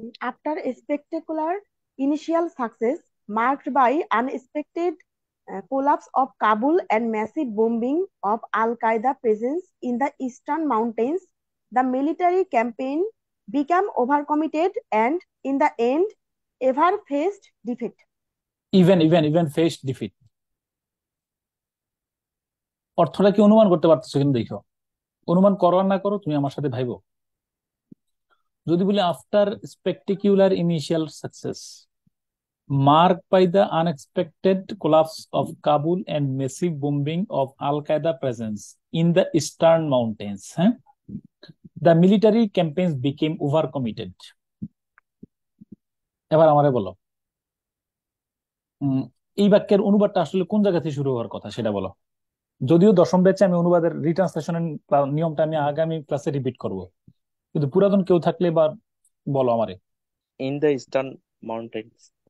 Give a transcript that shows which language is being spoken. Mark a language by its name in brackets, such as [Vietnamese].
[English] After a spectacular initial success marked by unexpected collapse of Kabul and massive bombing of Al Qaeda presence in the eastern mountains, the military campaign became overcommitted and, in the end, ever faced defeat. Even face defeat, [Bangla] অর্থটা কি অনুমান করতে পারতেছো কিন্তু? দেখো, অনুমান করো আর না করো, তুমি আমার সাথে ভাইবো। [English] যদি বলি after spectacular initial success marked by the unexpected collapse of Kabul and massive bombing of Al Qaeda presence in the eastern mountains, the military campaigns became overcommitted. [Bangla] এবার আমারে বলো, উম, এই বাক্যের অনুবাদটা আসলে কোন জায়গা থেকে শুরু হওয়ার কথা সেটা বলো। যদিও দশম ব্যাচে আমি অনুবাদের রিট্রান্সলেশনের নিয়মটা আমি আগামী ক্লাসে রিপিট করব, কিন্তু পুরাতন কেউ থাকলে বা বলো আমারে। [English] In the eastern mountains.